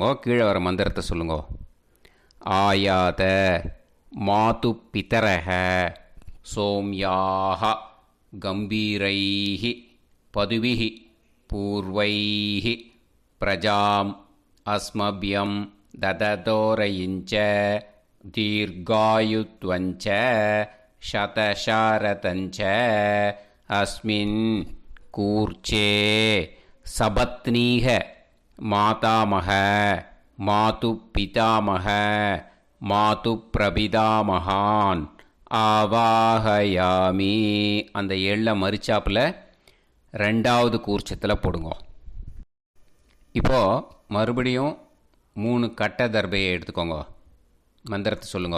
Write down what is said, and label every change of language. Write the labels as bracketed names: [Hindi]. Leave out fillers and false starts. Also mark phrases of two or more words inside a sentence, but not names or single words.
[Tamil] கீழே வர மந்திரத்தை சொல்லுங்க. [Sanskrit] आयात मातुः पितरः सोम्यासः गम्भीरैः पथिभिः पूर्व्यैः प्रजाम् अस्मभ्यम् ददतोरयिञ्च दीर्घायुत्वञ्च शतशारतञ्च अस्मिन् कूर्चे सपत्नीः मातामह मातुपितामह मातुःप्रपितामहान् आवाहयामि. [Tamil] அந்த எள்ள மரிச்சாப்பில் ரெண்டாவது கூர்ச்சத்தில் போடுங்க. இப்போது மறுபடியும் 3 கட்ட தர்பையை எடுத்துக்கோங்க. மந்திரத்தை சொல்லுங்க.